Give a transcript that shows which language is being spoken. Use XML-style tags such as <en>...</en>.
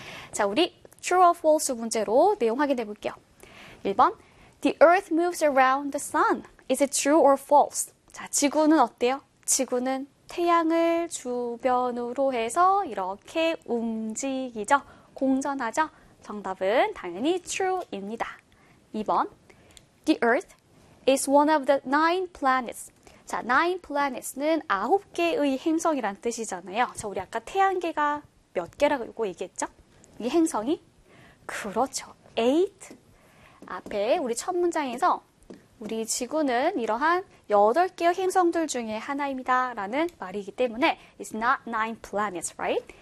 <ko>자, 우리</ko> <en>true or false</en> <ko>문제로 내용 확인해 볼게요. 1번,</ko> <en>the earth moves around the sun. Is it true or false?</en> <ko>자, 지구는 어때요? 지구는 태양을 주변으로 해서 이렇게 움직이죠. 공전하죠. 정답은 당연히 true입니다.</ko> <en>2번, the earth is one of the nine planets.</en> <ko>자,</ko> <en>nine planets</en> <ko>는 아홉 개의 행성이란 뜻이잖아요. 자, 우리 아까 태양계가 몇 개라고 얘기했죠? 이 행성이? 그렇죠. Eight. 앞에 우리 첫 문장에서 우리 지구는 이러한 여덟 개의 행성들 중에 하나입니다. 라는 말이기 때문에</ko> <en>it's not nine planets, right?</en>